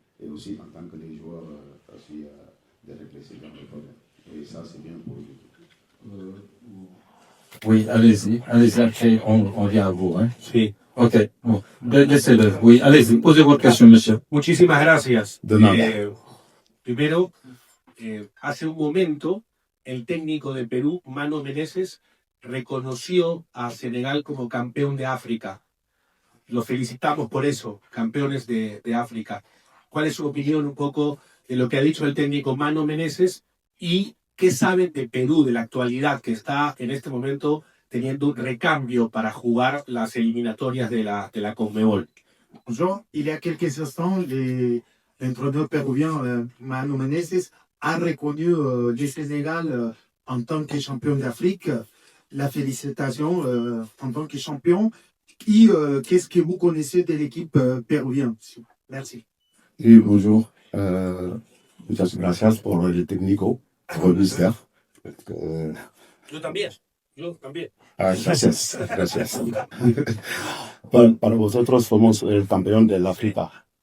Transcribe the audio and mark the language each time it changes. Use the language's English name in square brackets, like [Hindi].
[French] Et aussi en tant que les joueurs, aussi de réfléchir dans le problème. Et ça, c'est bien pour l'équipe. Oui, allez-y, après, on vient à vous. Hein. [Spanish] Sí. [French] Ok, bon, laissez-le. Oui, allez-y, posez votre question, monsieur. [Spanish] Muchísimas gracias. De nada. Primero, hace un momento, el técnico de Perú, Mano Menezes, reconoció a Senegal como campeón de África. Lo felicitamos por eso, campeones de África. ¿Cuál es su opinión un poco de lo que ha dicho el técnico Mano Menezes y ¿qué saben de Perú, de la actualidad que está en este momento teniendo un recambio para jugar las eliminatorias de la Conmebol? [French] Bonjour. Il y a quelques instants, l'entraîneur péruvien Manu Menezes a reconnu le Sénégal en tant que champion d'Afrique. La félicitation en tant que champion. Qu'est-ce que vous connaissez de l'équipe péruvienne? Merci. Oui, bonjour. [Spanish] Muchas gracias por el técnico, por el staff. Yo también. Yo también. Gracias, gracias. Para vosotros somos el campeón de la África.